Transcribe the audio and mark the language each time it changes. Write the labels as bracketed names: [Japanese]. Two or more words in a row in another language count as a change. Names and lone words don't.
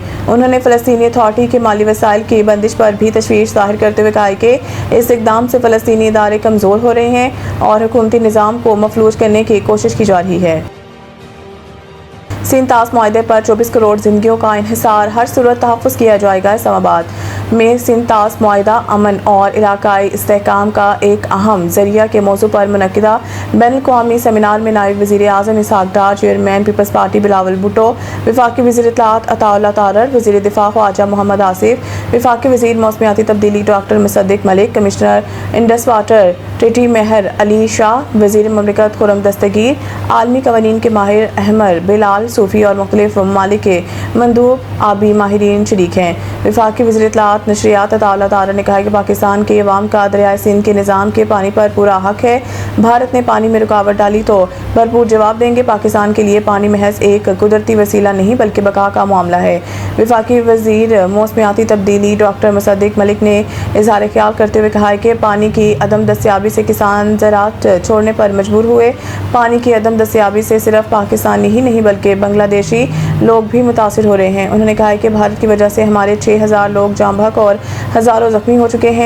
[Urdu] انہوں نے فلسطینی اتھارٹی کے مالی وسائل کی بندش پر بھی تشویش ظاہر کرتے ہوئے کہا ہے کہ اس اقدام سے فلسطینی ادارے کمزور ہو رہے ہیں اور حکومتی نظام کو مفلوج کرنے کی کوشش کی جا رہی ہے. سندھ طاس معاہدے پر 24 کروڑ زندگیوں کا انحصار، ہر صورت تحفظ کیا جائے گا. اسلام آباد میں سندھ طاس معاہدہ امن اور علاقائی استحکام کا ایک اہم ذریعہ کے موضوع پر منعقدہ بین الاقوامی سیمینار میں نائب وزیرِ اعظم اسحاق ڈار، چیئرمین پیپلز پارٹی بلاول بھٹو، وفاقی وزیر اطلاعات عطاء اللہ تارڑ، وزیر دفاع خواجہ محمد آصف، وفاقی وزیر موسمیاتی تبدیلی ڈاکٹر مصدق ملک، کمشنر انڈس واٹر ٹریٹی مہر علی شاہ، وزیر مملکت خرم دستگیر، عالمی قوانین کے ماہر احمد بلال صوفی اور مختلف ممالک کے مندوب آبی ماہرین شریک ہیں. وفاقی وزیر اطلاعات نشریات عطاء اللہ تارڑ نے کہا کہ پاکستان کے عوام کا دریائے سندھ کے نظام کے پانی پر پورا حق ہے. بھارت نے پانی میں رکاوٹ ڈالی تو بھرپور جواب دیں گے. پاکستان کے لیے پانی محض ایک قدرتی وسیلہ نہیں بلکہ بقا کا معاملہ ہے. وفاقی وزیر موسمیاتی تبدیلی ڈاکٹر مصدق ملک نے اظہار خیال کرتے ہوئے کہا کہ پانی کی عدم دستیابی سے کسان زراعت چھوڑنے پر مجبور ہوئے. پانی کی عدم دستیابی سے صرف پاکستانی ہی نہیں بلکہ بنگلہ دیشی لوگ بھی متاثر ہو رہے ہیں. انہوں نے کہا کہ بھارت کی وجہ سے ہمارے 6000 لوگ جاں بحق اور ہزاروں زخمی ہو چکے ہیں.